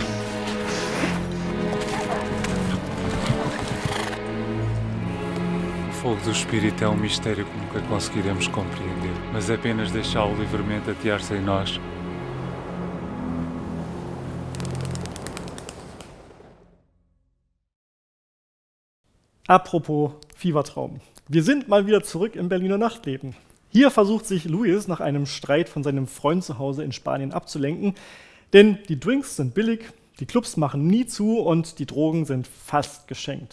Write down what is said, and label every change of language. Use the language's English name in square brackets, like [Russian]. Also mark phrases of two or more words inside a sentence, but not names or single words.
[Portuguese] O fogo do espírito é um mistério que nunca conseguiremos compreender, mas apenas deixá-lo livremente atear-se em nós. [German] Apropos Fiebertraum. Wir sind mal wieder zurück im Berliner Nachtleben. Hier versucht sich Luis nach einem Streit von seinem Freund zu Hause in Spanien abzulenken, denn die Drinks sind billig, die Clubs machen nie zu und die Drogen sind fast geschenkt.